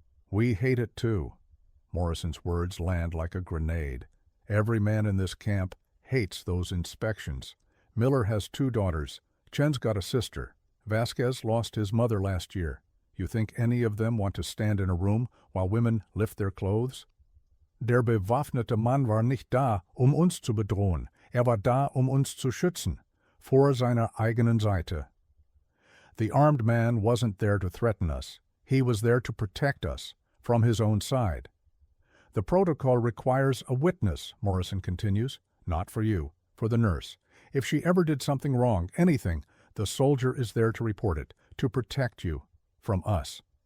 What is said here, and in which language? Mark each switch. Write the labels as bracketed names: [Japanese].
[English] "We hate it too." Morrison's words land like a grenade. Every man in this camp hates those inspections. Miller has 2 daughters. Chen's got a sister. Vasquez lost his mother last year. You think any of them want to stand in a room while women lift their clothes? [German] "Der bewaffnete Mann war nicht da, uns zu bedrohen. War da, uns zu schützen. Vor seiner eigenen Seite." [English] The armed man wasn't there to threaten us. He was there to protect us, from his own side. "The protocol requires a witness," Morrison continues. "Not for you, for the nurse. If she ever did something wrong, anything, the soldier is there to report it, to protect you. From us."